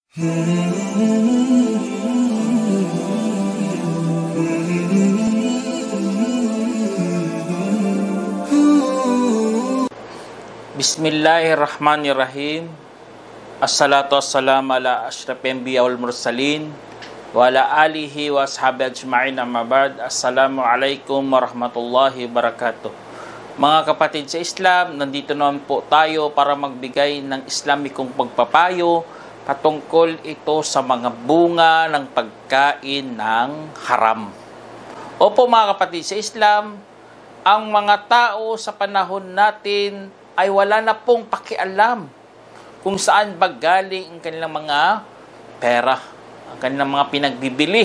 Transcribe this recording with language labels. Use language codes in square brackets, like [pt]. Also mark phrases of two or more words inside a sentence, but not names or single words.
[ar] Bismillahirrahmanirrahim. الصلاة والسلام على أشرف الأنبياء والمرسلين وعلى آله وأصحابه أجمعين، أما بعد. السلام عليكم ورحمة الله وبركاته. [tl] Mga kapatid sa Islam, nandito naman po tayo para magbigay ng Islamikong pagpapayo patungkol ito sa mga bunga ng pagkain ng haram. Opo mga kapatid sa Islam, ang mga tao sa panahon natin ay wala na pong pakialam kung saan ba galing ang kanilang mga pera, ang kanilang mga pinagbibili.